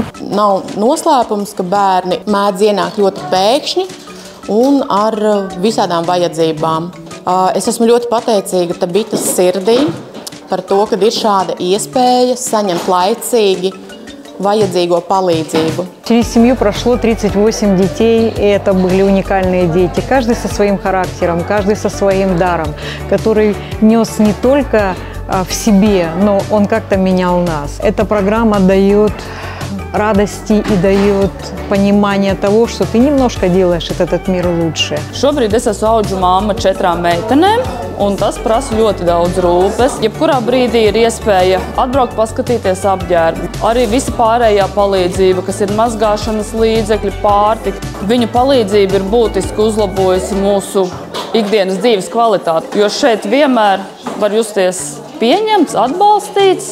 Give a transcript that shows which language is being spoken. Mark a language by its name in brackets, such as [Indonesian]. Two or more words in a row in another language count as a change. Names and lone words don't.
[Latvian] Nav noslēpums, ka bērni mēdz ienākt ļoti pēkšņi un ar visādām vajadzībām. Es esmu ļoti pateicīga Tabitas sirdī par to, ka ir šāda iespēja saņemt laicīgi ваядzīgo palīdzību. [Russian] Через семью прошло 38 детей, и это были уникальные дети. Каждый со своим характером, каждый со своим даром, который нес не только в себе, но он как-то менял нас. Эта программа дает радости и дает понимание того, что ты немножко делаешь этот мир лучше. [Latvian] Šobrīd es esmu audžu mamma 4 meitenēm, un tas prasa ļoti daudz rūpes. Jebkurā brīdī ir iespēja atbraukt, paskatīties apģērbu. Arī visa pārējā palīdzība, kas ir mazgāšanas līdzekļi, pārtika. Viņu palīdzība ir būtiski uzlabojusi mūsu ikdienas dzīves kvalitāti, jo šeit vienmēr var justies pieņemts, atbalstīts.